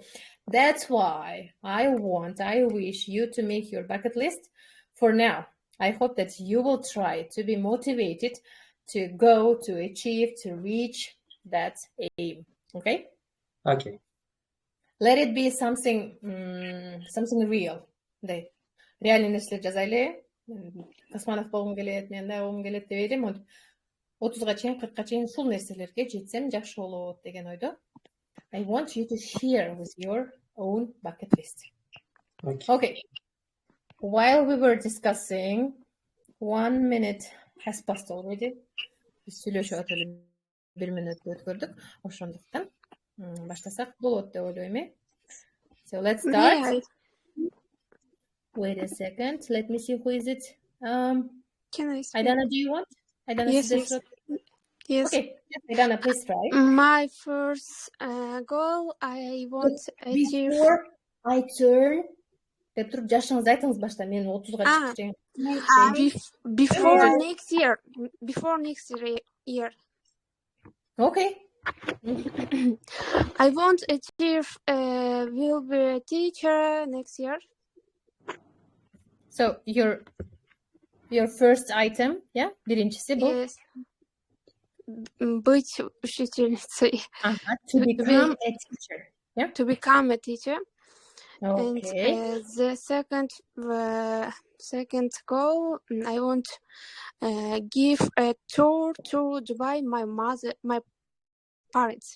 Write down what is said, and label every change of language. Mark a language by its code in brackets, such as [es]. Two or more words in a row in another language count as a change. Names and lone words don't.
[en] That's why I wish you to make your bucket list for now. I hope that you will try to be motivated to go, to achieve, to reach that aim. Okay? Okay. Let it be something real. [ky] Реальный нерселер жазайлы. Космонавт болгум келет, мен да болгум келет деп элем. 30-га чейин, 40-га чейин ушул нерселерге жетсем жакшы болот деген ойдо. [en] I want you to share with your own bucket list. Okay. While we were discussing, 1 minute has passed already. [ky] Биз сүйлөшүп атып 1 минут өткөрдүк. Ошондуктан баштасак болот деп ойлойм. [en] So let's start. Yeah. Wait a second. Let me see who is it. Can I speak? Aidana, do you want? Aidana, Yes. Yes. Okay. Aidana, please try. My first goal, I want to achieve. Before I turn, [ky] деп туруп жашыңызды айтыңыз башта. Мен 30-га чыкчу. [en] Before next year. Before next year. Okay. I want to achieve will be a teacher next year. So your first item, yeah? [ky] Биринчиси бул. [ru] Yes. Быть учительницей. [en] To become a teacher. Yeah. To become a teacher. Okay. And the second goal, I want give a tour to Dubai. My parents.